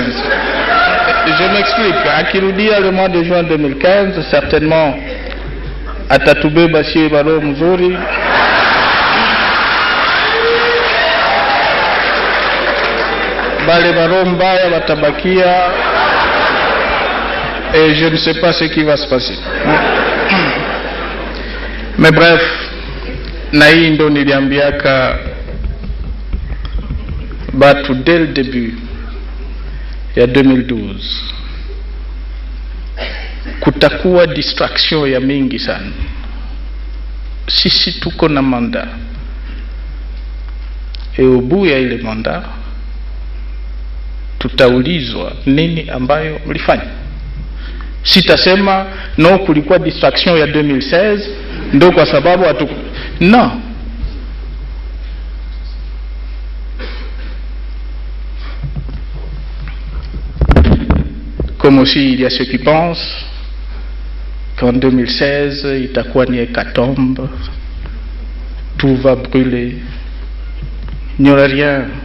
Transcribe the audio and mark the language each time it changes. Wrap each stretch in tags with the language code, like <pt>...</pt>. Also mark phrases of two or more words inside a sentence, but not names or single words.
<fr>Je m'explique. Akirudia le mois de juin 2015, certainement</fr> <sw>atatubeba sie baro mzuri. Bale baro mbaya watabakia.</sw> <fr>Et je ne sais pas ce qui va se passer. Mais bref,</fr> <sw>na hii ndo niliambiaka batu</sw> <fr>dès le début</fr> <sw>ya 2012 kutakuwa distraction ya mingi sana. Sisi tuko na mandat,</sw> <fr>et au bout</fr> <sw>ya ile mandat tutaulizwa nini ambayo mlifanya. Sitasema no kulikuwa distraction ya 2016 ndo kwa sababu hatu.</sw> <fr>Non. Comme aussi il y a ceux qui pensent qu'en 2016</fr> <sw>itakuwa ni</sw> <fr>hécatombe, tout va brûler. Il n'y aura rien.</fr>